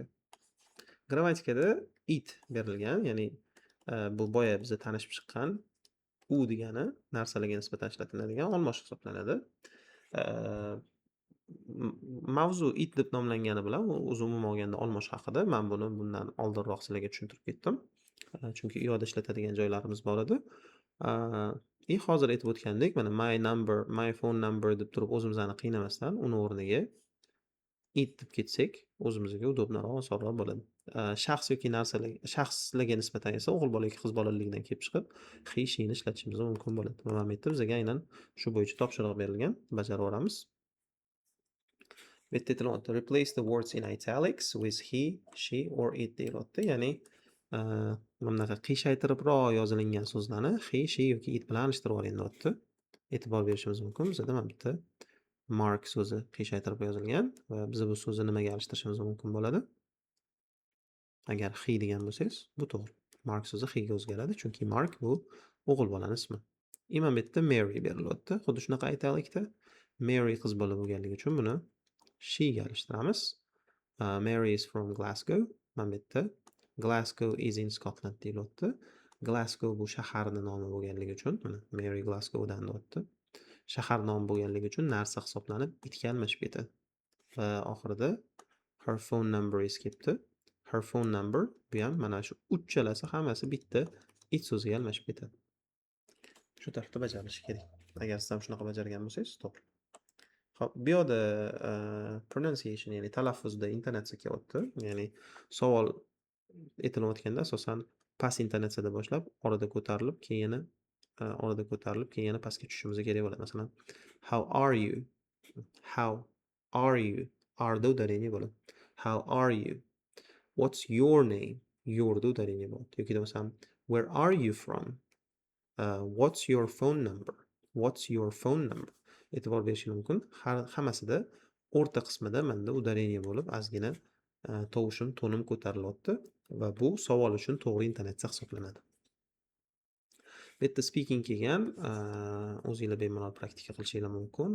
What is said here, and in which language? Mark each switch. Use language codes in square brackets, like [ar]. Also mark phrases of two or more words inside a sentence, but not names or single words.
[uz] Grammatikada it berilgan, ya'ni bu boya biza tanishib chiqqan u degani narsalarga nisbatan ishlatiladigan olmoch hisoblanadi. Mavzu it deb nomlangani bilan o'zi umuman olganda olmoch haqida. Men buni bundan oldinroq sizlarga tushuntirib ketdim. Chunki iyoda ishlatadigan joylarimiz bor edi. Hozir aytib o'tgandek, mana [en] my phone number [uz] deb turib o'zimizni qiynamasdan uni o'rniga it deb ketsak, o'zimizga udobnoroq, osonroq bo'ladi. Shaxs yoki shaxslarga nisbatan esa o'g'il bola yoki qiz bolaligidan kelib chiqib, [en] he, she'ni [uz] ishlatishimiz mumkin bo'ladi. Mana bu yerda bizga aynan shu bo'yicha topshiriq berilgan, bajarib olamiz. Bu yerda aytilyapti, [en] replace the words in italics with he, she or it deyilyapti. [uz] Ya'ni mana bunaqa qiyshaytiribroq yozilingan so'zlarni [en] he, she [uz] yoki it bilan alishtirib oling deyapti. E'tibor berishimiz mumkin. Bizda mana bu yerda Mark so'zi qiyshaytirib yozilgan va biz bu so'zni nimaga alishtirishimiz mumkin bo'ladi? Agar he degan bo'lsangiz, bu to'g'ri. Mark so'zi he ga o'zgaradi, chunki Mark bu o'g'il bolaning ismi. Mana bu yerda Mary berilyapti. Xuddi shunaqa aytaylikda, Mary qiz bola bo'lganligi uchun buni she ga alishtiramiz. [en] Mary is from Glasgow. [uz] Mana bu yerda [en] Glasgow is in Scotland [uz] deyilyapti. Glasgow bu shaharning nomi bo'lganligi uchun, mana Mary Glasgowdan deyapti. Shahar nomi bo'lganligi uchun narsa hisoblanib itga almashib ketadi. Va oxirida [en] her phone number is [uz] kelibdi. [en] Her phone number [uz] bu ham mana shu uchalasi hammasi bitta it so'ziga almashib ketadi. Shu tartibda bajarilishi kerak. Agar siz ham shunaqa bajargan bo'lsangiz, to'g'ri. Xo'p, bu yerda pronunciation, ya'ni talaffuzda intonatsiya kelyapti. Ya'ni savol aytilayotganda asosan past intonatsiyada boshlab, orada ko'tarilib, keyin yana pastga tushishimiz kerak bo'ladi. Masalan, [en] how are you? How are you? [uz] Are da udarение bo'ladi. [en] How are you? What's your name? [uz] Your da udarение bo'ladi. Yoki masalan, [en] where are you from? What's your phone number? What's your phone number? [uz] E'tibor berishingiz mumkin. Hammasida o'rta qismida menda udarение bo'lib, ozgina tovushim, tonim ko'tarilyapti va bu savol uchun to'g'ri intonatsiya hisoblanadi. Bu yerda speaking kelgan, o'zingizlar bemalol praktika qilishingiz mumkin.